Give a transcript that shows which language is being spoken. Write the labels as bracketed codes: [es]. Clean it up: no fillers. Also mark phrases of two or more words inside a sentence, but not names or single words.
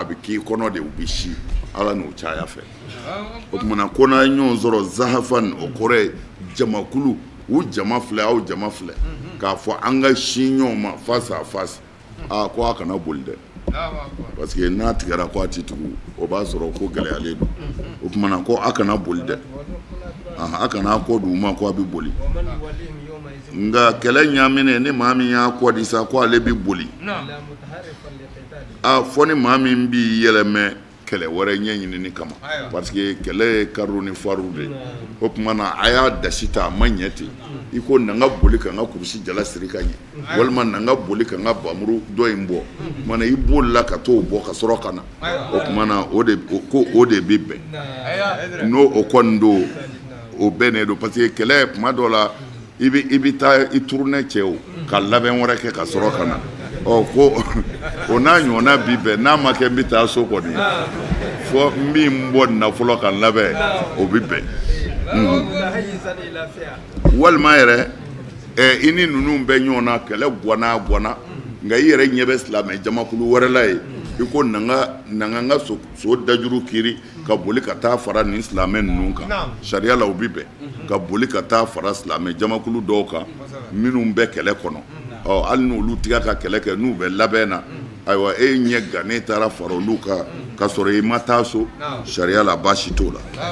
[bm] bɛ k'i kɔnɔ de u bɛ si ala n'o caya fɛ o tumana ko n'a ye ɲɔgɔn sɔrɔ zahafan o kɔrɔ ye jamakulu u jama filɛ aw jama filɛ k'a fɔ an ka si ɲɔgɔn ma [fr] face à face [bm] ko a kana boli dɛ [fr] parce que [bm] n'a tigɛra ko a ti tugu o b'a sɔrɔ ko gɛlɛyalen don o tumana ko a kana boli dɛ a kana kɔ d'u ma ko a bɛ boli [ar] ومن يوليهم يومئذ [bm] nka kɛlɛ ɲaaminen ni maa min y'a kɔ di sa ko ale bɛ boli [ar] إلا متحرفا لقتال [bm] fɔ ni maa min b'i yɛlɛmɛ kɛlɛ wɛrɛ ɲɛɲinini kama [fr] parce que [bm] kɛlɛ ye kariw ni fariw de o tuma na a y'a dasi ta a ma ɲɛ ten i ko na n ka boli ka n ka kurusi jala siri ka ɲɛ walima na n ka boli ka n ka bamuru dɔ in bɔ o tuma na i bolila ka t'o bɔ ka sɔrɔ ka na o tuma na o de bɛ bɛn n'o o kɔni don o bɛnnen don [fr] parce que [bm] kɛlɛ tuma dɔ la i bɛ taa i turunɛ cɛ o ka labɛn wɛrɛ kɛ ka sɔrɔ ka na ko o n'a ɲɔgɔnna bi bɛn n'a ma kɛ n bɛ taa so kɔni fɔ n bɛ n bɔ nafolo ka n labɛn o bɛ bɛn [ar] متحيزا إلى فئة [bm] walima yɛrɛ i ni ninnu bɛ ɲɔgɔn na kɛlɛ gwana nka i yɛrɛ ɲɛ bɛ silamɛ jamakulu wɛrɛ la ye i ko na n ka so dajuru kiri ka boli ka taa fara nin silamɛ ninnu kan sariya la o bɛ bɛn ka boli ka taa fara silamɛ jamakulu dɔw kan minnu bɛ kɛlɛ kɔnɔ hali n'olu tigɛ ka kɛlɛ kɛ n'u bɛ labɛn na ayiwa e ɲɛ gannen taara fara olu kan ka sɔrɔ i ma taa so sariya la baasi t'o la